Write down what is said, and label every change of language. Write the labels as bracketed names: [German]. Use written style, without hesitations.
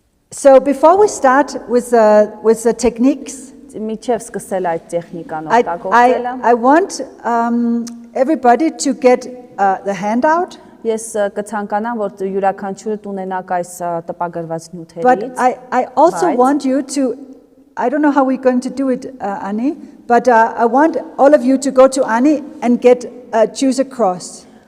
[English] So before we start with the techniques, [Armenian] Միջև սկսել այդ տեխնիկան օգտագործելը, [English] I want everybody to get the handout. [Armenian] ես կցանկանամ, որ յուրաքանչյուրը ունենաք այս տպագրված [English] But [Armenian] նյութերից, [English] I also Right. want you to, I don't know how we're going to do it, Annie, but I want all of you to go to Annie and choose a cross.